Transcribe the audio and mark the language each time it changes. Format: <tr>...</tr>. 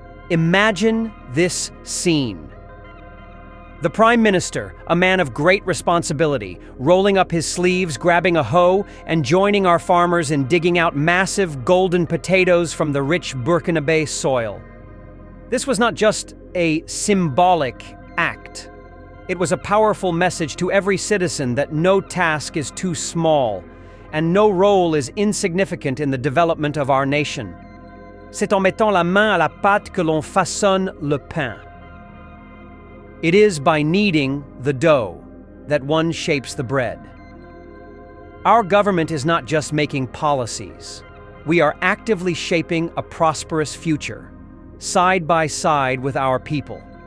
<en>Imagine this scene. The Prime Minister, a man of great responsibility, rolling up his sleeves, grabbing a hoe, and joining our farmers in digging out massive golden potatoes from the rich Burkinabe soil. This was not just a symbolic act. It was a powerful message to every citizen that no task is too small, and no role is insignificant in the development of our nation.</en> <fr>C'est en mettant la main à la pâte que l'on façonne le pain.</fr> <en>It is by kneading the dough that one shapes the bread. Our government is not just making policies. We are actively shaping a prosperous future, side by side with our people.</en>